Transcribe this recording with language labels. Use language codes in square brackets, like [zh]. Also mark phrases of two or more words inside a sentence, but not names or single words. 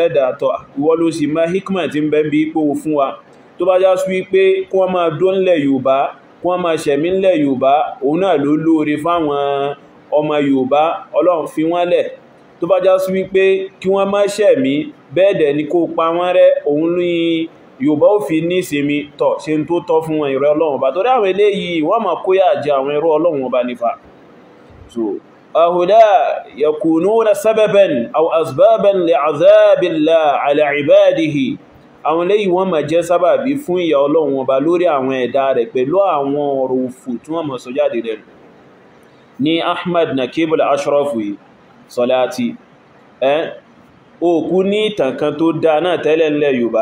[yo] ẹ̀dà tọ́ ìwọ ló sì máa hikma tí ń bẹ bí ipò fún wa tó bá já sí wípé kí wọ́n máa dó ńlẹ̀ Yorùbá kí wọ́n máa ṣẹ̀mí ńlẹ̀ Yorùbá òun náà ló lóore fáwọn ọmọ Yorùbá Ọlọ́run fi wọ́n lẹ̀ tó bá já sí wípé kí wọ́n má ṣẹ̀mí bẹ́ẹ̀dẹ̀ ni kó pa wọ́n rẹ́ òun ní Yorùbá ò fi ní ìsinmi tọ̀ ṣe tó tọ́ fún wọn ìrẹ́ Ọlọ́run ọba torí àwọn eléyìí wọ́n máa kóyà jẹ àwọn ẹrú Ọlọ́run ọba nífà. So [ar] هؤلاء يكونون سببا أو أسبابا لعذاب الله على عباده [yo] àwọn eléyìí wọ́n máa jẹ́ sábàbí fún ìyà Ọlọ́run ọba lórí àwọn ẹ̀dá rẹ̀ pẹ̀lú àwọn ọ̀rọ̀ òfò tí wọ́n máa sọ jáde rẹ̀ ní Ahmad Nakib al-Ashraf Salati òkú ní ìtàn kan tó dá náà tẹ́lẹ̀ ńlẹ̀ Yorùbá.